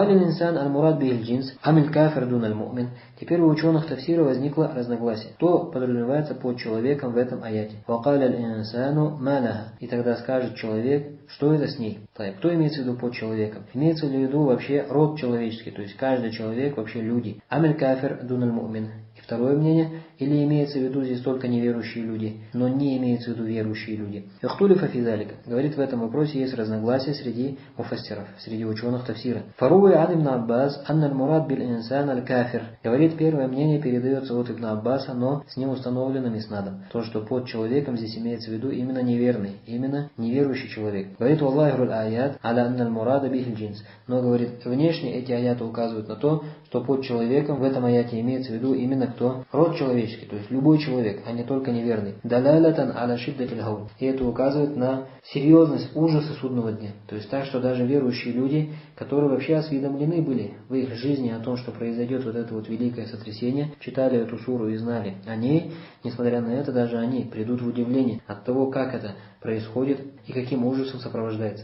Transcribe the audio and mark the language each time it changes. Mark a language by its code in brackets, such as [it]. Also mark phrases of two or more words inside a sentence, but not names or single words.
[ru] Теперь у ученых тафсира возникло разногласие. Кто подразумевается под человеком в этом аяте? И тогда скажет человек, что это с ней. Кто имеется в виду под человеком? Имеется в виду вообще род человеческий, то есть каждый человек, вообще люди. [ar] عام الكافر دون المؤمن. [ru] И второе мнение, или имеется в виду здесь только неверующие люди, но не имеется в виду верующие люди. [ar] اختلف في ذلك. [ru] Говорит, в этом вопросе есть разногласия среди муфассиров, среди ученых тафсира. [ar] فروي عن ابن عباس أن المراد بالإنسان الكافر. [ru] Говорит, первое мнение передается от ибн Аббаса, но с ним установленным иснадом. То, что под человеком здесь имеется в виду именно неверный, именно неверующий человек. Говорит, [ar] والظاهر الآيات على أن المراد به الجنس. [ru] Но, говорит, внешне эти аяты указывают на то, что под человеком в этом аяте имеется в виду именно кто? Род человеческий, то есть любой человек, а не только неверный. [ar] دلالة على شدة الهول. [ru] И это указывает на серьезность ужаса судного дня. То есть так, что даже верующие люди, которые вообще осведомлены были в их жизни о том, что произойдет вот это вот великое сотрясение, читали эту суру и знали о ней, несмотря на это, даже они придут в удивление от того, как это происходит и каким ужасом сопровождается.